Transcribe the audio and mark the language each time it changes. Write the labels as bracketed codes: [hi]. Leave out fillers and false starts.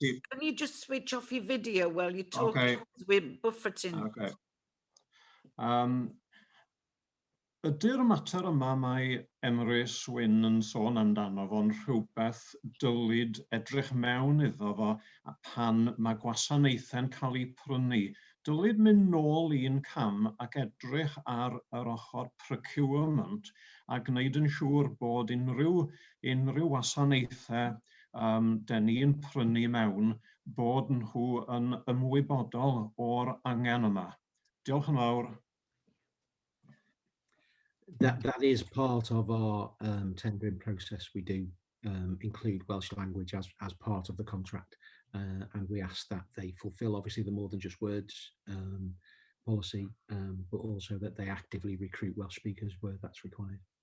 [en] Can you just switch off your video while you're talking? Okay. We're buffeting. Okay. [cy] Ydy'r mater yma mae Emrys Wyn yn sôn amdano fo'n rhywbeth dylid edrych mewn iddo fo pan mae gwasanaethau'n cael eu prynu. Dylid mynd nôl un cam ac edrych ar yr ochr procurement a gwneud yn siŵr bod unrhyw wasanaethau dyn ni'n prynu mewn bod nhw yn ymwybodol o'r angen yma. Diolch yn fawr. [en] That is part of our tendering process. We do include Welsh language as part of the contract, and we ask that they fulfil obviously the More Than Just Words policy, but also that they actively recruit Welsh speakers where that's required.